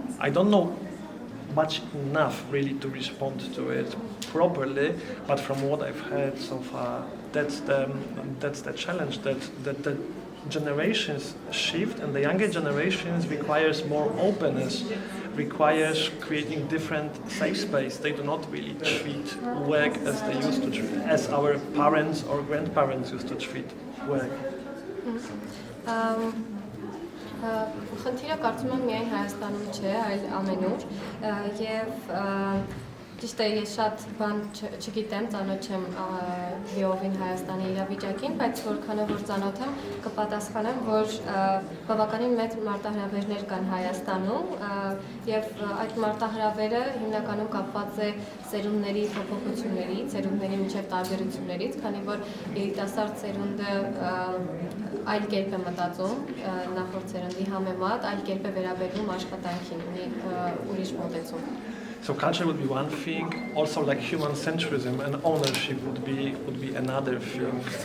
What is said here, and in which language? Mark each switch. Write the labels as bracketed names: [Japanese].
[English] I don't know much enough really to respond to it properly, but from what I've heard so far, that's the challenge, that the generations shift, and the younger generations requires more openness, requires creating different safe space. They do not really treat work as they used to treat, as our parents or grandparents used to treat work. [Armenian] Խնդիրը կարծում եմ միայն Հայաստանում չէ, այլ ամենուր, եւ ճիշտ է, ես շատ բան չգիտեմ, ծանոթ չեմ լիովին Հայաստանի իրավիճակին, բայց որքանով որ ծանոթ եմ, կպատասխանեմ, որ բավականին մեծ մարտահրավերներ կան Հայաստանում, եւ այդ մարտահրավերը հիմնականում կապված է սերունդների փոփոխություններից, սերունդների միջև տարբերություններից, քանի որ երիտասարդ սերունդը այլ կերպ է մտածում նախորդ սերնդի համեմատ, այլ կերպ է վերաբերվում աշխատանքին, ունի ուրիշ մոտեցում։ [English] So culture would be one thing. Also, like human centrism and ownership would be another thing.